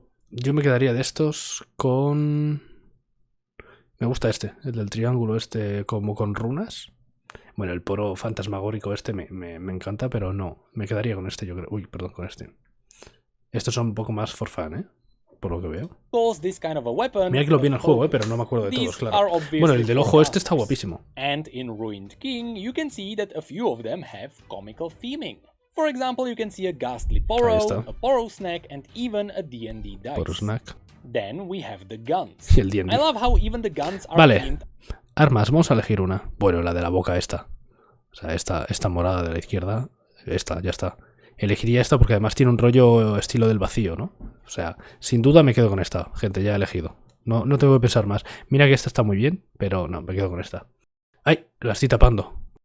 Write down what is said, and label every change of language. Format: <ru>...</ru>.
<es>Yo me quedaría de estos con... Me gusta este, el del triángulo este como con runas. Bueno, el poro fantasmagórico este me encanta, pero no. Me quedaría con este, yo creo. Uy, perdón, con este. Estos son un poco más</es> <en>for fun,</en> <es>¿eh? Por lo que veo. Mira que lo vi en el juego, pero no me acuerdo de todos, claro. Bueno, el del ojo este está guapísimo.</es> <en>And in Ruined King, you can see that a few of them have comical theming. For example, you can see a ghastly Poro, a Poro snack, and even a D&D dice. Poro snack. Then we have the guns.</en> <es>Y el D&D.</es> <en>I love how even the guns are</en> <es>vale. Armas, vamos a elegir una. Bueno, la de la boca esta. O sea, esta morada de la izquierda. Esta, ya está. Elegiría esta porque además tiene un rollo estilo del vacío, ¿no? O sea, sin duda me quedo con esta, gente, ya he elegido. No tengo que pensar más. Mira que esta está muy bien, pero no, me quedo con esta. ¡Ay! La estoy tapando.</es>